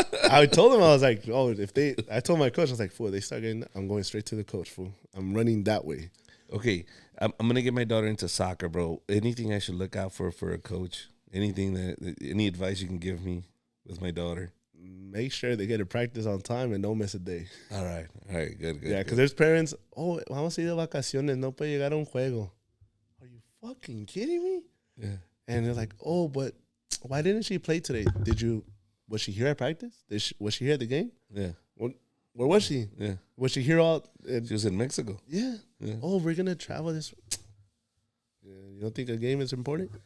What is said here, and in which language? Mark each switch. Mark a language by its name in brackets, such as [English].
[English] I told him, I was like, oh, I told my coach, I was like, fool, they start getting, I'm going straight to the coach, fool. I'm running that way. Okay, I'm going to get my daughter into soccer, bro. Anything I should look out for a coach? Any advice you can give me with my daughter? Make sure they get to practice on time and don't miss a day. All right, good. Yeah, because there's parents, oh, [Spanish] vamos a ir de vacaciones, no puede llegar a un juego. [English] Are you fucking kidding me? Yeah. And they're like, oh, but why didn't she play today? Was she here at practice? Was she here at the game? Yeah. Where was she? Yeah. Was she here all? She was in Mexico. Yeah. Oh, we're going to travel this. You don't think a game is important?